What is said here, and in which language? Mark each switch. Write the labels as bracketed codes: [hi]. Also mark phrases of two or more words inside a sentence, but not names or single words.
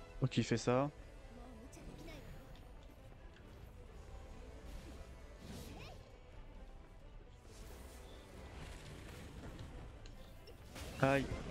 [fr] Donc il fait ça. [ja] もう無茶できないわよ。 [fr] Aïe.